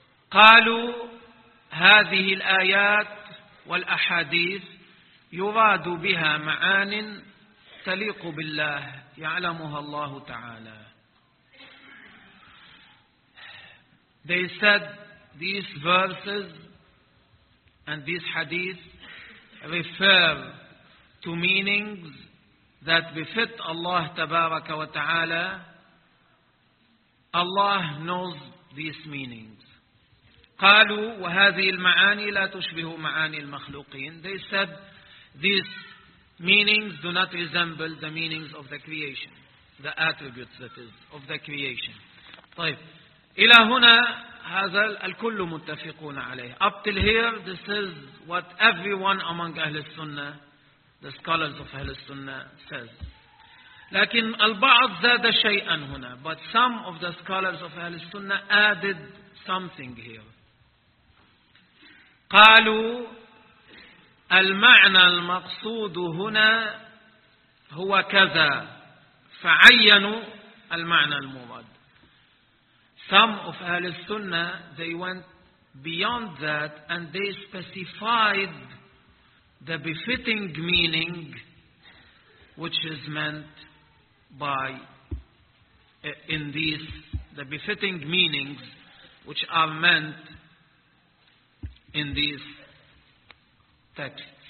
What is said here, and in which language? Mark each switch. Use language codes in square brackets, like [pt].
[ar] قالوا هذه الآيات والأحاديث يراد بها معان تليق بالله يعلمها الله تعالى. [en] They said these verses and these hadith refer to meanings that befit Allah [ar] تبارك وتعالى. [en] Allah knows these meanings. [ar] قالوا وهذه المعاني لا تشبه معاني المخلوقين. [en] They said these meanings do not resemble the meanings of the creation, the attributes that is of the creation. [ar] طيب إلى هنا هذا الكل متفقون عليه. [en] Up till here, this is what everyone among أهل السنة, the scholars of أهل السنة says. [ar] لكن البعض زاد شيئا هنا. [en] But some of the scholars of أهل السنة added something here. [ar] قالوا المعنى المقصود هنا هو كذا, فعينوا المعنى المراد. [en] Some of أهل السنة they went beyond that and they specified the befitting meaning which is meant by in these, the befitting meanings which are meant in these texts.